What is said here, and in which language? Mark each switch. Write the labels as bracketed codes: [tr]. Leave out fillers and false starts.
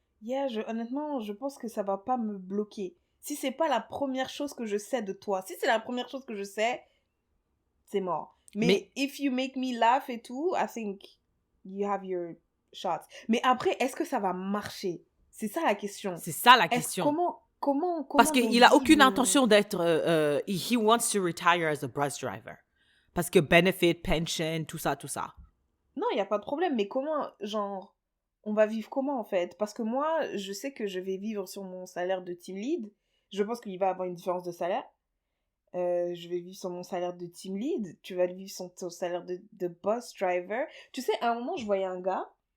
[fr] Yeah, honnêtement, je pense que ça va pas me bloquer. Si c'est pas la première chose que je sais de toi, si c'est la première chose que je sais, c'est mort. [en] Mais if you make me laugh [fr] et tout, [en] I think you have your shots. [fr] Mais après, est-ce que ça va marcher? C'est ça la question. C'est ça la question. Comment Parce qu'il a aucune de... intention d'être... [en] he wants to retire as a bus driver. [fr] Parce que benefit, pension, tout ça. Non, il n'y a pas de problème. Mais comment, genre, on va vivre comment en fait? Parce que moi, je sais que je vais vivre sur mon salaire de team lead. Je pense qu'il va y avoir une différence de salaire. Je vais vivre sur mon salaire de team lead. Tu vas vivre sur ton salaire de bus driver. Tu sais, à un moment, je voyais un gars.